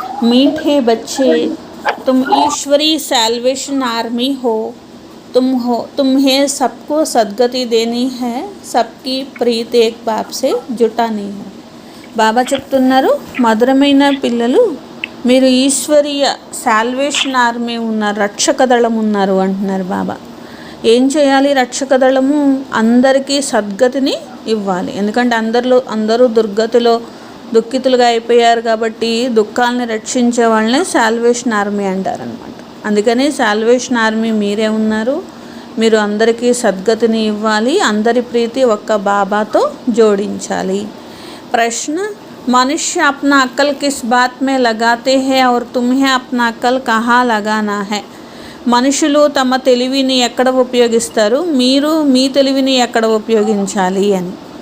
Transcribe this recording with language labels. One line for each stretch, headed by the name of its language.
Hindi: मीठे बच्चे, तुम ईश्वरी सैल्वेशन आर्मी हो. तुम्हें सबको सद्गति देनी है. सबकी प्रीत एक बाप से जुटानी है.
Telugu: బాబా చెప్తున్నారు, మధురమైన పిల్లలు, మీరు ఈశ్వరీయ సాల్వేషన్ ఆర్మీ ఉన్నారు, రక్షక దళం ఉన్నారు అంటున్నారు బాబా. ఏం చేయాలి? రక్షక దళము అందరికీ సద్గతిని ఇవ్వాలి. ఎందుకంటే అందరూ దుర్గతిలో దుఃఖితులుగా అయిపోయారు కాబట్టి దుఃఖాలని రక్షించే వాళ్ళనే సాల్వేషన్ ఆర్మీ అంటారనమాట. అందుకని సాల్వేషన్ ఆర్మీ మీరే ఉన్నారు. మీరు అందరికీ సద్గతిని ఇవ్వాలి. అందరి ప్రీతి ఒక్క బాబాతో జోడించాలి.
Hindi: प्रश्न, मनुष्य अपना अक्ल किस बात में लगाते हैं और तुम्हें अपना अक्ल कहाँ लगाना है?
Telugu: మనుషులు తమ తెలివిని ఎక్కడ ఉపయోగిస్తారు, మీరు మీ తెలివిని ఎక్కడ ఉపయోగించాలి అని.